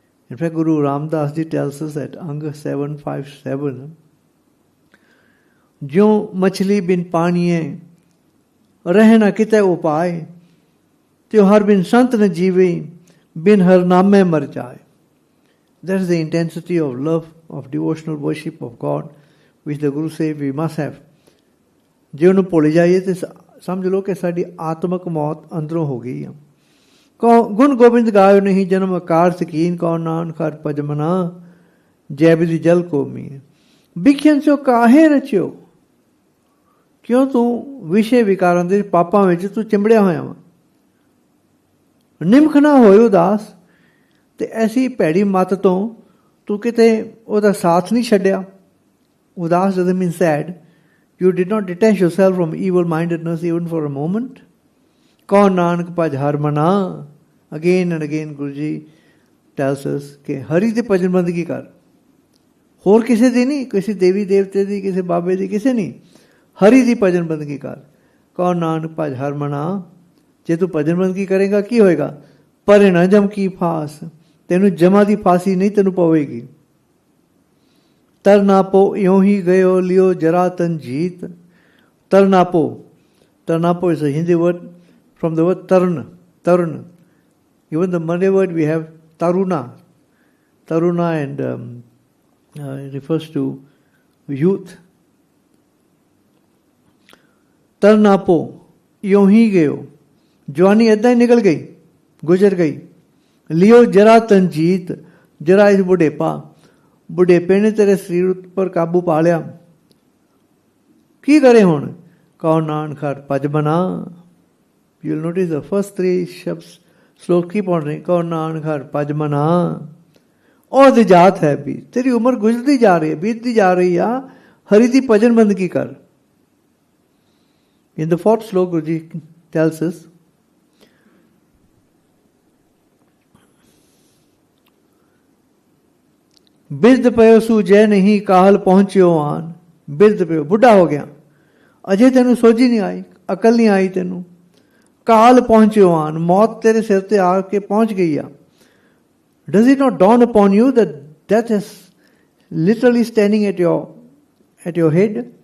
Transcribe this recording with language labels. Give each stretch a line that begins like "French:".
English: In fact, Guru Ramdas Ji tells us at Ang 757,
Punjabi: ਜਿਉਂ ਮਛਲੀ ਬਿਨ ਪਾਣੀਏ ਰਹਿ ਨਾ ਕਿਤੇ ਉਪਾਏ, ਤਿਉ ਹਰ ਬਿਨ ਸੰਤ ਨ ਜੀਵੇ, ਬਿਨ ਹਰ ਨਾਮੇ ਮਰ ਜਾਏ.
English: That is the intensity of love, of devotional worship of God, which the Guru said we must have.
Punjabi: ਜੇ ਉਹਨੂੰ ਭੁੱਲ ਜਾਈਏ ਤੇ ਸਮਝ ਲਓ ਕਿ ਸਾਡੀ ਆਤਮਕ ਮੌਤ ਅੰਦਰੋਂ ਹੋ ਗਈ ਆ. ਗੁਣ ਗੋਬਿੰਦ ਗਾਇਓ ਨਹੀਂ ਜਨਮ ਆਕਾਰ ਸਕੀਨ, ਕੌ ਨਾਨਕ ਹਰ ਭਜ ਮਨਾ, ਜੈ ਬਿਧਿ ਜਲ ਕੋ ਮੀਨ. ਵਿਖਿਆਨ ਸੋ ਕਾਹੇ ਰਚਿਓ. ਕਿਉਂ ਤੂੰ ਵਿਸ਼ੇ ਵਿਕਾਰਾਂ ਦੇ ਪਾਪਾਂ ਵਿੱਚ ਤੂੰ ਚਿੰਬੜਿਆ ਹੋਇਆ ਵਾ. ਨਿਮਖ ਨਾ ਹੋਏ ਉਦਾਸ. ਤੇ ਐਸੀ ਭੈੜੀ ਮੱਤ ਤੋਂ ਤੂੰ ਕਿਤੇ ਉਹਦਾ ਸਾਥ ਨਹੀਂ ਛੱਡਿਆ.
English: ਉਦਾਸ doesn't mean sad. You did not detach yourself from evil-mindedness even for a moment.
Punjabi: ਕੌਣ ਨਾਨਕ ਭਜ ਹਰ ਮਨਾ.
English: Again and again Guru Ji tells us
Punjabi: ਕਿ ਹਰੀ ਦੇ ਭਜਨ ਬੰਦਗੀ ਕਰ, ਹੋਰ ਕਿਸੇ ਦੀ ਨਹੀਂ, ਕਿਸੇ ਦੇਵੀ ਦੇਵਤੇ ਦੀ, ਕਿਸੇ ਬਾਬੇ ਦੀ, ਕਿਸੇ ਨਹੀਂ. ਹਰੀ ਦੀ ਭਜਨ ਬੰਦਗੀ ਕਰ. ਕੌਣ ਨਾਨਕ ਭਜ ਹਰ ਮਨਾ. ਜੇ ਤੂੰ ਭਜਨ ਬੰਦਗੀ ਕਰੇਗਾ ਕੀ ਹੋਏਗਾ? ਪਰੇ ਨਾ ਜਮ ਕੀ ਫਾਸ. ਤੈਨੂੰ ਜਮਾ ਦੀ ਫਾਂਸੀ ਨਹੀਂ ਤੈਨੂੰ ਪਵੇਗੀ. ਤਰਨਾਪੋ ਇਉਂ ਹੀ ਗਇਓ ਲਿਓ ਜਰਾ Tanjeet. ਤਰਨਾਪੋ.
English: Tarnapo is a Hindi word from the word tarun. Even the Malay word we have taruna. Taruna and it refers to youth.
Punjabi: Tarnapo ਇਉਂ ਹੀ ਗਇਓ. ਜਵਾਨੀ ਏਦਾਂ ਹੀ ਨਿਕਲ ਗਈ, ਗੁਜ਼ਰ ਗਈ. ਲਿਓ ਜਰਾ ਤਨਜੀਤ. ਜਰਾ ਇਸ ਬੁਢੇਪਾ. ਬੁਢੇਪੇ ਨੇ ਤੇਰੇ ਸਰੀਰ ਉੱਪਰ ਕਾਬੂ ਪਾ ਲਿਆ. ਕੀ ਕਰੇ ਹੁਣ? ਕੌਣ ਨਾਨਕ ਹਰ ਭਜ ਬਨਾ.
English: You will notice the first three shabds slow keep on saying
Punjabi: ਕੌਣ ਨਾਨਕ ਹਰ ਭਜ ਮਨਾ. ਉਹ ਦੀ ਜਾਤ ਹੈ ਵੀ ਤੇਰੀ ਉਮਰ ਗੁਜ਼ਰਦੀ ਜਾ ਰਹੀ ਹੈ, ਬੀਤਦੀ ਜਾ ਰਹੀ ਆ. ਹਰੀ ਦੀ ਭਜਨ ਬੰਦਗੀ ਕਰ.
English: In the fourth slok Guru Ji tells us
Punjabi: ਬਿਰਧ ਪਇਓ ਸੂਝੈ ਨਹੀਂ ਕਾਹਲ ਪਹੁੰਚਿਓ ਆਨ. ਬਿਰਧ ਪਇਓ, ਬੁੱਢਾ ਹੋ ਗਿਆ, ਅਜੇ ਤੈਨੂੰ ਸੋਝੀ ਨਹੀਂ ਆਈ, ਅਕਲ ਨਹੀਂ ਆਈ ਤੈਨੂੰ. ਕਾਲ ਪਹੁੰਚਿਓ ਆਨ. ਮੌਤ ਤੇਰੇ ਸਿਰ ਤੇ ਆ ਕੇ ਪਹੁੰਚ ਗਈ ਆ.
English: Does it not dawn upon you that death is literally standing at your head?